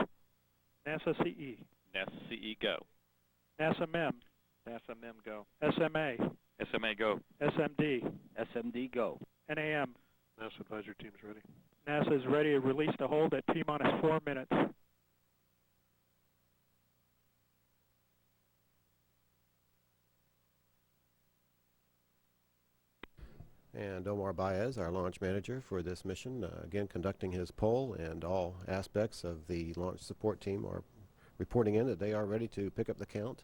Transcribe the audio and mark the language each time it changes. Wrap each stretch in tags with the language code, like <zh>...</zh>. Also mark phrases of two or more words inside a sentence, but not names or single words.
<en>NASA CE. NASA CE go. NASA MEM. NASA MEM go. SMA. SMA go. SMD. SMD go. NAM. NASA advisory team's ready. NASA is ready to release the hold at T-minus 4 minutes. And Omar Baez, our launch manager for this mission, again conducting his poll, and all aspects of the launch support team are reporting in that they are ready to pick up the count.</en>